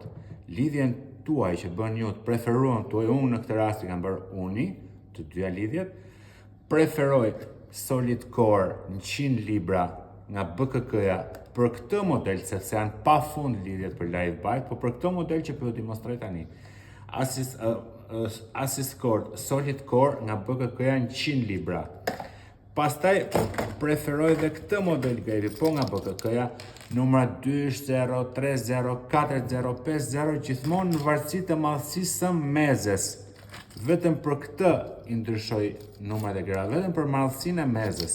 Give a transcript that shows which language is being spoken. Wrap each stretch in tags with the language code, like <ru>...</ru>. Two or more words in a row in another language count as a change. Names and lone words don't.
<sq>Lidhjen tuaj që bën ju të preferuan tuaj, unë në këtë rast i kam bërë uni, të dyja lidhjet. Preferoj</sq> <en>solid core</en> <sq>100 libra nga BKK-ja për këtë model, sepse janë pa fund lidhjet për</sq> <en>live bite,</en> <sq>po për këtë model që po ju demonstroj tani.</sq> <en>Assist cord solid core</en> <sq>nga BKK-ja 100 libra. Pastaj preferoj dhe këtë model grevi, po nga BKK-ja, numra 20, 30, 40, 50, gjithmonë në varësi të madhësisë së mezes. Vetëm për këtë i ndryshoj numrat e gra, vetëm për madhësinë e mezes.</sq>